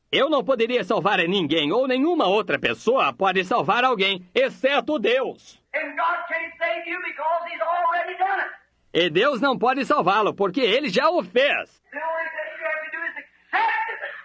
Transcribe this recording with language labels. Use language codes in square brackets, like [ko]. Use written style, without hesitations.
[pt] Eu não poderia salvar ninguém ou nenhuma outra pessoa pode salvar alguém, exceto Deus. [en] And God can't save you because he's already done it. [pt] E Deus não pode salvá-lo porque ele já o fez. [en] The only thing you have to do is accept it.